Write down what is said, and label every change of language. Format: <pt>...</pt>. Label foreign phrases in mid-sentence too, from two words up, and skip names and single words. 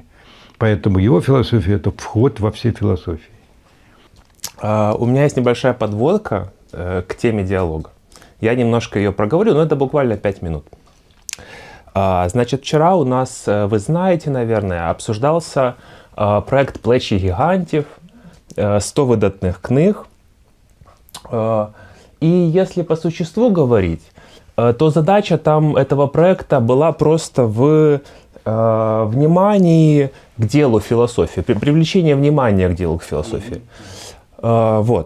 <ru>Поэтому его философия – это вход во все философии. У меня есть небольшая подводка к теме диалога. Я немножко ее проговорю, но это буквально 5 минут. Значит, вчера у нас, вы знаете, наверное, обсуждался проект</ru> <uk>«Плечі гігантів»,</uk> <ru>100 выдатных книг. И если по существу говорить, то задача там этого проекта была просто в внимании к делу философии, привлечение внимания к делу философии. Вот.</ru>